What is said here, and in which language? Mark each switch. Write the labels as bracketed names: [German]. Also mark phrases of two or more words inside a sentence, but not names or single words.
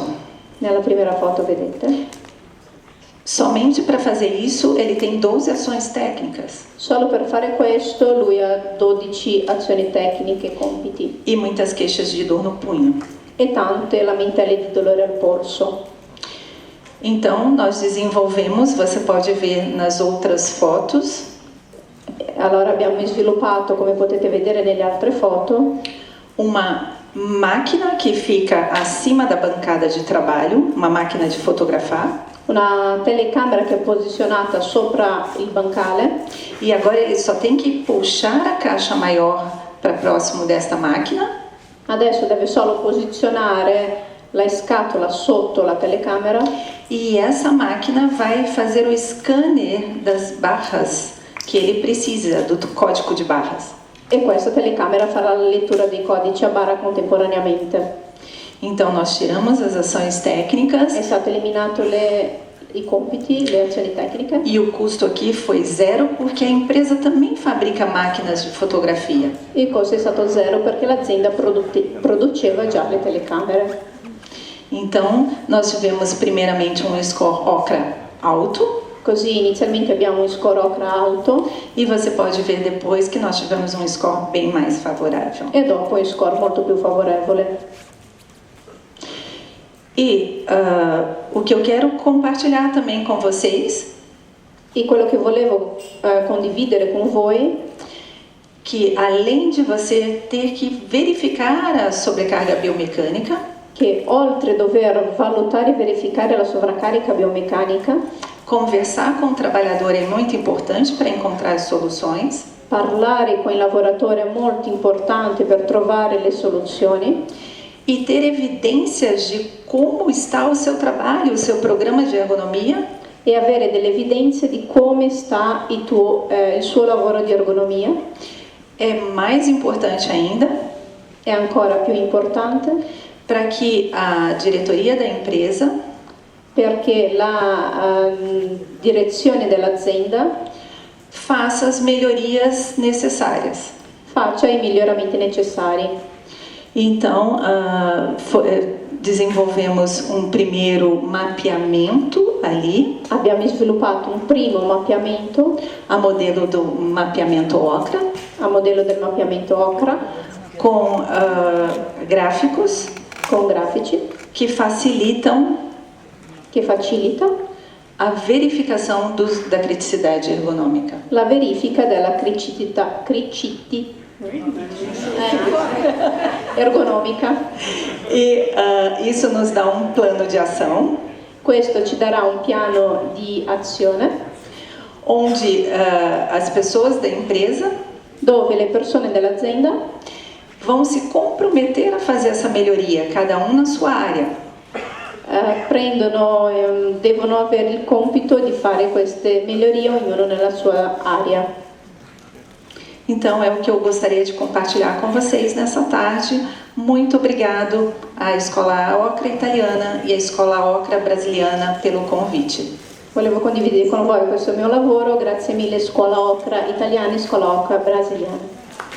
[Italian] Nella prima foto vedete. [Portuguese] Somente para fazer isso ele tem 12 ações técnicas. [Italian] Solo per fare questo lui ha 12 azioni tecniche, compiti. [Portuguese] E muitas queixas de dor no punho. [Italian] E tante lamentele di dolore al polso. [Portuguese] Então, nós desenvolvemos, você pode ver nas outras fotos. [Italian] Allora abbiamo sviluppato, come potete vedere nelle altre foto, [Portuguese] uma máquina que fica acima da bancada de trabalho, uma máquina de fotografar. [Italian] Una telecamera che è posizionata sopra il bancale. [Portuguese] E agora ele só tem que puxar a caixa maior para próximo desta máquina. [Italian] Adesso deve solo posizionare la scatola sotto la telecamera. [Portuguese] E essa máquina vai fazer o scanner das barras que ele precisa, do código de barras. [Italian] E questa telecamera farà la lettura dei codici a barra contemporaneamente. [Portuguese] Então nós tiramos as ações técnicas. [Italian] È stato eliminato i compiti, le azioni tecniche. [Portuguese] E o custo aqui foi zero porque a empresa também fabrica máquinas de fotografia. [Italian] Il costo è stato zero perché l'azienda produceva già le telecamere. [Portuguese] Então, nós tivemos primeiramente um score Okra alto. [Italian] Così inizialmente abbiamo un score Okra alto. [Portuguese] E você pode ver depois que nós tivemos um score bem mais favorável. [Italian] E dopo il score molto più favorevole. [Portuguese] E o que eu quero compartilhar também com vocês. [Italian] E quello che volevo condividere con voi. [Portuguese] Que além de você ter que verificar a sobrecarga biomecânica. [Italian] Che oltre a dover valutare e verificare la sovraccarica biomeccanica, [Portuguese] conversar com o trabalhador é muito importante para encontrar soluções. [Italian] Parlare con il lavoratore è molto importante per trovare le soluzioni. [Portuguese] E ter evidências de como está o seu trabalho, o seu programa de ergonomia. [Italian] E avere delle evidenze di come sta il suo lavoro di ergonomia. [Portuguese] É mais importante ainda. [Italian] È ancora più importante. [Portuguese] Para que a diretoria da empresa [Italian] perché la direzione dell'azienda [Portuguese] faça as melhorias necessárias. [Italian] faccia i miglioramenti necessari. [Portuguese] Então, desenvolvemos um primeiro mapeamento ali, [Italian] Abbiamo sviluppato un primo mapeamento [Portuguese] a modelo do mapeamento OCRA, [Italian] a modello del mapeamento OCRA [Portuguese] com gráficos [Italian] con grafici [Portuguese] que facilitam [Italian] che facilita [Portuguese] a verificação da criticidade ergonômica. [Italian] la verifica della ergonomica. [Portuguese] E isso nos dá um plano de ação, [Italian] Questo ci darà un piano di azione [Portuguese] onde as pessoas da empresa [Italian] dove le persone dell'azienda [Portuguese] vão se comprometer a fazer essa melhoria, cada um na sua área. [Italian] devono avere il compito di fare queste migliorie ognuno nella sua area. [Portuguese] Então é o que eu gostaria de compartilhar com vocês nessa tarde. Muito obrigado à Escola Ocra Italiana e à Escola Ocra Brasiliana pelo convite. [Italian] Volevo condividere con voi questo mio lavoro, grazie mille Scuola Ocra Italiana e Scuola Ocra Brasiliana.